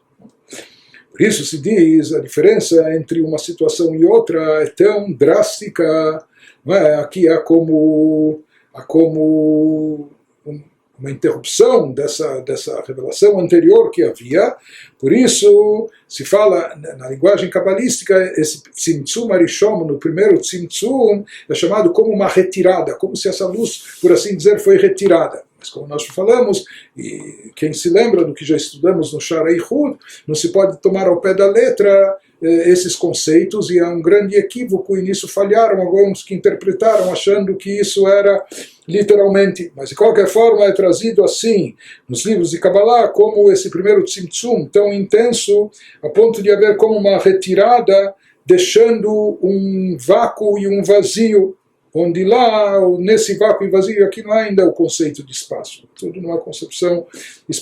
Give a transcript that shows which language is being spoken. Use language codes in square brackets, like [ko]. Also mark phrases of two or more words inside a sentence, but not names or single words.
[pt] Por isso se diz, a diferença entre uma situação e outra é tão drástica, não é? Aqui há como uma interrupção dessa revelação anterior que havia. Por isso se fala, na linguagem cabalística, esse [he] צמצום הראשון, [pt] no primeiro tzimtzum, é chamado como uma retirada, como se essa luz, por assim dizer, foi retirada. Mas como nós falamos, e quem se lembra do que já estudamos no Sha'ar HaYichud, não se pode tomar ao pé da letra esses conceitos, e há um grande equívoco, e nisso falharam alguns que interpretaram achando que isso era literalmente, mas de qualquer forma é trazido assim nos livros de Kabbalah como esse primeiro tzimtzum tão intenso a ponto de haver como uma retirada, deixando um vácuo e um vazio, onde lá, nesse vácuo e vazio, aqui não há ainda o conceito de espaço, tudo numa concepção espiritual.